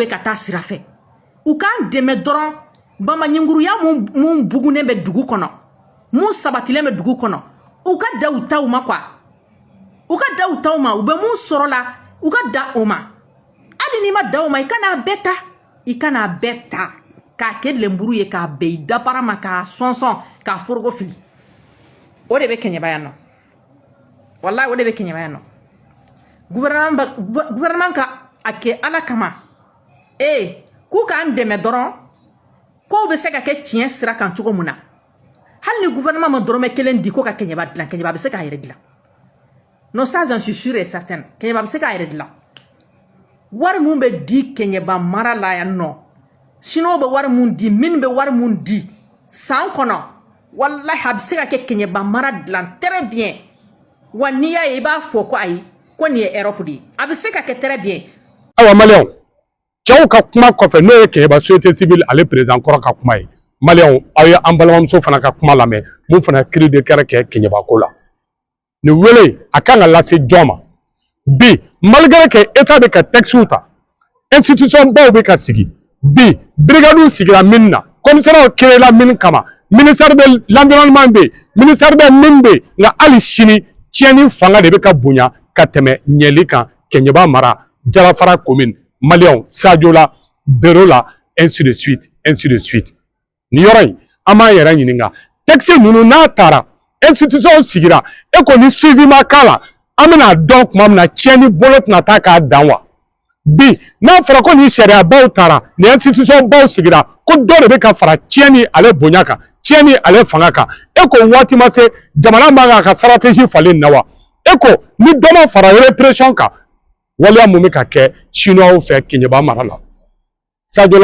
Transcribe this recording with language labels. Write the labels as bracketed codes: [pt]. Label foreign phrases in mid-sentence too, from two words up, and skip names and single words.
[bm] bɛ ka taa sira fɛ u k'an dɛmɛ dɔrɔn bamaɲinguruya mun bugunen bɛ dugu kɔnɔ mun sabatilen bɛ dugu kɔnɔ u ka da u taw ma quoi u ka da u taw ma u bɛ mun sɔrɔ la u ka da o ma hali n'i ma da o ma i kana bɛɛ ta i kana bɛɛ ta k'a kɛ lenburu ye k'a bɛn i dabara ma k'a sɔnsɔn k'a foroko fili o de bɛ Kenyaba yan nɔ wallahi o de bɛ Kenyaba yan nɔ gouvernement ka a kɛ ala kama k'u k'an dɛmɛ dɔrɔn kow bɛ se ka kɛ tiɲɛ sira kan cogo mun na hali ni gouvernement ma dɔrɔmɛ kelen di ko ka Kenyaba dilan Kenyaba bɛ se k'a yɛrɛ dilan [fr] non ça j'en suis sûr et certain [bm] Kenyaba bɛ se k'a yɛrɛ dilan wari mun bɛ di Kenyaba mara la yan nɔ Chinois bɛ wari mun di minnu bɛ wari mun di san kɔnɔ wallahi a bɛ se ka kɛ Kenyaba mara dilan [fr] très bien [bm] wa n'i y'a ye i b'a fɔ ko ayi ko nin ye Europe de ye a bɛ se ka kɛ [fr] très bien. [bm] awa maliyɛnw cɛw ka kuma kɔfɛ n'o ye Kenyaba [fr] société civile [bm] ale président kɔrɔ ka kuma ye maliyɛnw aw ye an balimamuso fana ka kuma lamɛn mun fana [fr] cri de cœur [bm] kɛ Kenyaba ko la nin wele a kan ka lase jɔn ma bi [fr] malgré que état [bm] bɛ ka textes ta institution baw bɛ ka sigi bi brigade sigira min na [fr] commissariat créera [bm] min kama [fr] ministère de l'environnement [bm] bɛ ministère bɛ min bɛ nka hali sini tiɲɛni fanga de bɛ ka bonya ka tɛmɛ ɲɛli kan Kenyaba mara Jalafara commune maliyɛnw Sadio la Bero la [fr] ainsi de suite [bm] nin yɔrɔ in an b'an yɛrɛ ɲininka texte ninnu n'a taara institution sigira e ko ni suivi ma k'a la an bɛna dɔn tuma min na tiɲɛni bolo tɛna taa k'a dan wa bi n'a fɔra ko ni sariya baw taara ni institution baw sigira ko dɔ de bɛ ka fara tiɲɛni ale bonya kan tiɲɛni ale fanga kan e ko waati ma se jamana man kan ka stratégie falen na wa e ko ni dɔ ma fara répression kan waleya mun bɛ ka kɛ Chinois fɛ Kenyaba mara la Sadio